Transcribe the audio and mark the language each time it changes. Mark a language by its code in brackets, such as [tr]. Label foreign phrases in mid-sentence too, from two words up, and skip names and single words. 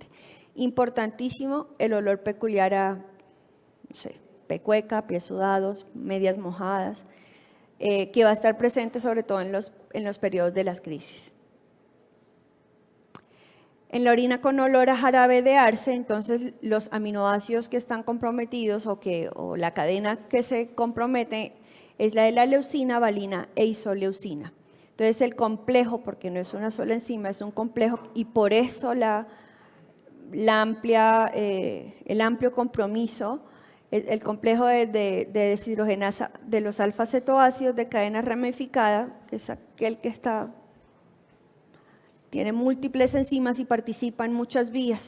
[es] Importantísimo el olor peculiar a, no sé, pecueca, pies sudados, medias mojadas, que va a estar presente sobre todo en los periodos de las crisis. En la orina con olor a jarabe de arce, entonces los aminoácidos que están comprometidos o la cadena que se compromete es la de la leucina, valina e isoleucina. Entonces el complejo, porque no es una sola enzima, es un complejo y por eso el amplio compromiso, el complejo de deshidrogenasa de los alfa-cetoácidos de cadena ramificada, que es aquel que tiene múltiples enzimas y participa en muchas vías.